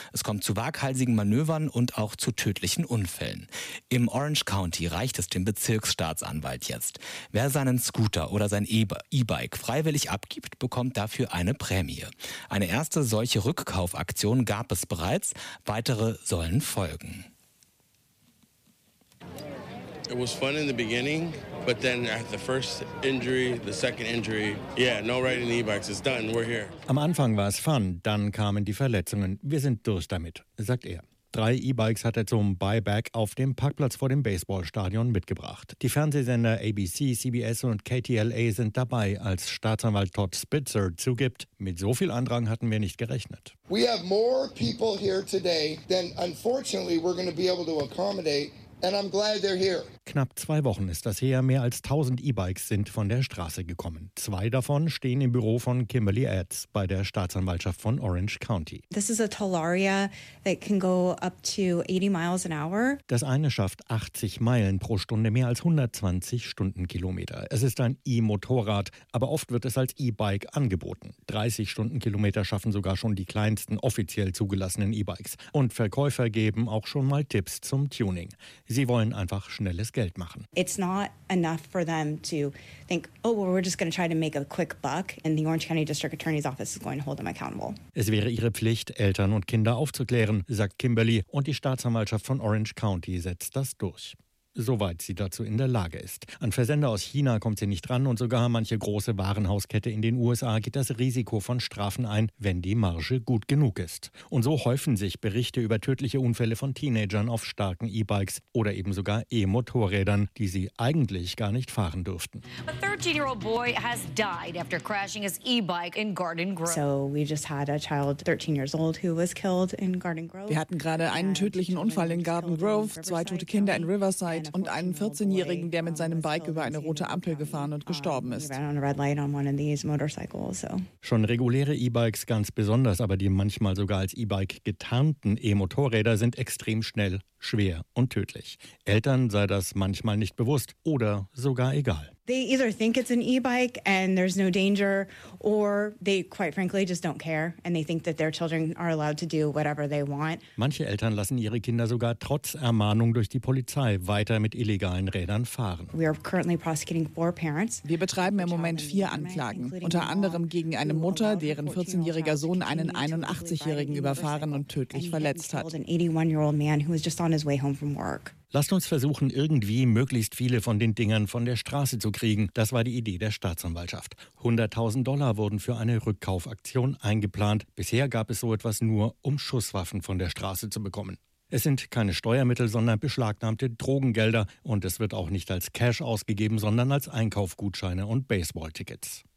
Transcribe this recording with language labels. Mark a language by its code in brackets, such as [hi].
[de] Es kommt zu waghalsigen Manövern und auch zu tödlichen Unfällen. Im Orange County reicht es dem Bezirksstaatsanwalt jetzt. Wer seinen Scooter oder sein E-Bike freiwillig abgibt, bekommt dafür eine Prämie. Eine erste solche Rückkaufaktion gab es bereits. Weitere sollen folgen. [en] It was fun in the beginning, but then at the first injury, the second injury, yeah, no riding e-bikes, it's done, we're here. [de] Am Anfang war es fun, dann kamen die Verletzungen. Wir sind durch damit, sagt er. 3 E-Bikes hat er zum Buyback auf dem Parkplatz vor dem Baseballstadion mitgebracht. Die Fernsehsender ABC, CBS und KTLA sind dabei, als Staatsanwalt Todd Spitzer zugibt, mit so viel Andrang hatten wir nicht gerechnet. [en] We have more people here today than unfortunately we're going to be able to accommodate, and I'm glad they're here. [de] Knapp 2 Wochen ist das her, mehr als 1000 E-Bikes sind von der Straße gekommen. 2 davon stehen im Büro von Kimberly Adds bei der Staatsanwaltschaft von Orange County. [en] This is a Tollaria that can go up to 80 miles an hour. [de] Das eine schafft 80 Meilen pro Stunde, mehr als 120 Stundenkilometer. Es ist ein E-Motorrad, aber oft wird es als E-Bike angeboten. 30 Stundenkilometer schaffen sogar schon die kleinsten offiziell zugelassenen E-Bikes. Und Verkäufer geben auch schon mal Tipps zum Tuning. Sie wollen einfach schnelles Geld machen. [en] It's not enough for them to think, oh, well, we're just going to try to make a quick buck and the Orange County District Attorney's Office is going to hold them accountable. [de] Es wäre ihre Pflicht, Eltern und Kinder aufzuklären, sagt Kimberly, und die Staatsanwaltschaft von Orange County setzt das durch. Soweit sie dazu in der Lage ist. An Versender aus China kommt sie nicht ran und sogar manche große Warenhauskette in den USA geht das Risiko von Strafen ein, wenn die Marge gut genug ist. Und so häufen sich Berichte über tödliche Unfälle von Teenagern auf starken E-Bikes oder eben sogar E-Motorrädern, die sie eigentlich gar nicht fahren dürften. [en] A 13-year-old boy has died after crashing his e-bike in Garden Grove. So we just had a child 13 years old who was killed in Garden Grove. [de] Wir hatten gerade einen tödlichen Unfall in Garden Grove, 2 tote Kinder in Riverside und einen 14-Jährigen, der mit seinem Bike über eine rote Ampel gefahren und gestorben ist. Schon reguläre E-Bikes ganz besonders, aber die manchmal sogar als E-Bike getarnten E-Motorräder sind extrem schnell, schwer und tödlich. Eltern sei das manchmal nicht bewusst oder sogar egal. [en] They either think it's an e-bike and there's no danger, or they quite frankly just don't care and they think that their children are allowed to do whatever they want. [de] Manche Eltern lassen ihre Kinder sogar trotz Ermahnung durch die Polizei weiter mit illegalen Rädern fahren. [en] We are currently prosecuting 4 parents. [de] Wir betreiben im Moment 4 Anklagen, unter anderem gegen eine Mutter, deren 14-jähriger Sohn einen 81-Jährigen überfahren und tödlich verletzt hat. [en] An 81-year-old man who was just on his way home from work. [de] Lasst uns versuchen, irgendwie möglichst viele von den Dingern von der Straße zu kriegen. Das war die Idee der Staatsanwaltschaft. $100,000 wurden für eine Rückkaufaktion eingeplant. Bisher gab es so etwas nur, um Schusswaffen von der Straße zu bekommen. Es sind keine Steuermittel, sondern beschlagnahmte Drogengelder. Und es wird auch nicht als Cash ausgegeben, sondern als Einkaufgutscheine und Baseballtickets.